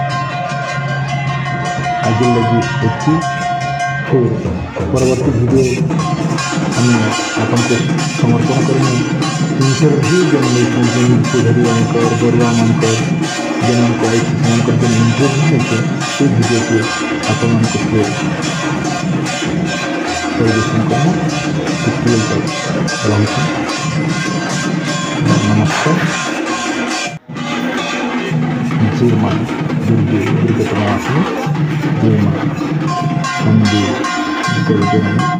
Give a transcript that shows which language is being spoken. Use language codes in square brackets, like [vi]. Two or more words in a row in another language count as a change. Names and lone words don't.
[or] ଆଜି ଲାଗି ଏତିକି ଫିର୍ ପରବର୍ତ୍ତୀ ଭିଡ଼ିଓ ଆମେ ଆପଣଙ୍କୁ ସମର୍ପଣ କରିମୁ ଇଣ୍ଟରଭ୍ୟୁ ଯେନ୍ ନେଇଛୁ ଯେନ୍ ପୂଜାରୀମାନଙ୍କର ବରୁଆମାନଙ୍କର ଯେମାନଙ୍କୁ ଆଇଛି ସେମାନଙ୍କର ଯେନ୍ ଇଣ୍ଟରଭ୍ୟୁ ନେଇଛୁ ସେ ଭିଡ଼ିଓକୁ ଆପଣମାନଙ୍କୁ ଫିର୍ ପରିବେଷଣ କରିମୁ। ସେତିକି ରହୁଛୁ। ନମସ୍କାର। [hi] जय माँ दुर्गे दुर्गतमासिनी जय माँ अम्बे दुर्गे।